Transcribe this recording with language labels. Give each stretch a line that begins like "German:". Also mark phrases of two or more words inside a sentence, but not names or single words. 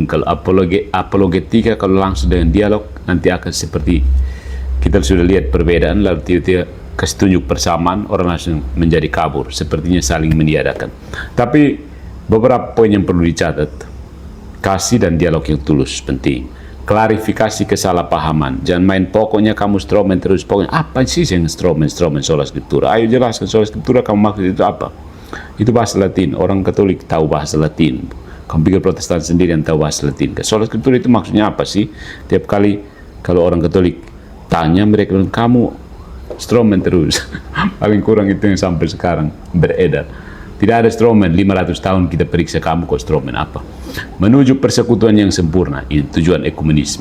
Indonesian: Kalau apologetika, kalau langsung dengan dialog, nanti akan seperti kita sudah lihat perbedaan, lalu tiba-tiba kasih tunjuk persamaan, orang langsung menjadi kabur, sepertinya saling meniadakan. Tapi beberapa poin yang perlu dicatat, kasih dan dialog yang tulus penting. Klarifikasi kesalahpahaman, jangan main pokoknya kamu strawman terus, pokoknya apa sih yang strawman
Latin: sola scriptura,
Indonesian: ayo jelaskan
Latin: sola scriptura
Indonesian: kamu maksud itu apa. Itu bahasa Latin, orang Katolik tahu bahasa Latin, kamu pikir Protestan sendiri yang tahu bahasa Latin.
Latin: Sola scriptura
Indonesian: itu maksudnya apa sih? Tiap kali kalau orang Katolik tanya, mereka bilang kamu strawman terus. Paling kurang itu yang sampai sekarang beredar. Tidak ada strawman, 500 tahun kita periksa kamu kok strawman apa. Menuju persekutuan yang sempurna, ini tujuan ekumenisme.